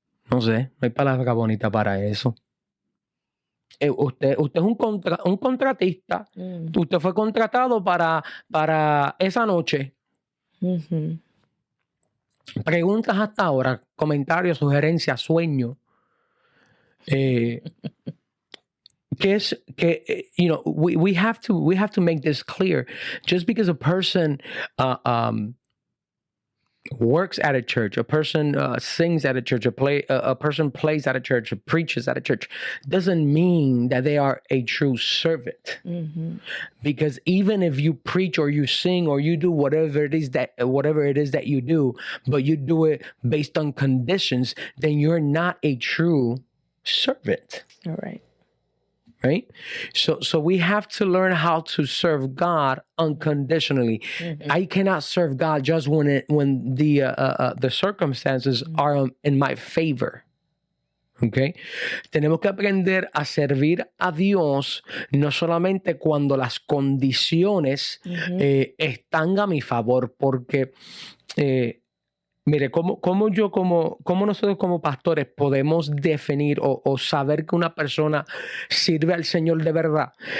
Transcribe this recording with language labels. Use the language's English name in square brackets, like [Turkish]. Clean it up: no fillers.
[Spanish] No sé, no hay palabra bonita para eso. Usted es un contratista. Usted fue contratado para esa noche. Preguntas hasta ahora, comentarios, sugerencias, sueños. [English] We have to make this clear. Just because a person works at a church, a person sings at a church, a person plays at a church, preaches at a church, doesn't mean that they are a true servant. Because even if you preach or you sing or you do whatever it is that you do, but you do it based on conditions, then you're not a true servant. All right. Right? So we have to learn how to serve God unconditionally. I cannot serve God just when the circumstances are in my favor. Okay? [Spanish] Tenemos que aprender a servir a Dios no solamente cuando las condiciones están a mi favor, porque mire, ¿cómo nosotros como pastores podemos definir o saber que una persona sirve al Señor de verdad?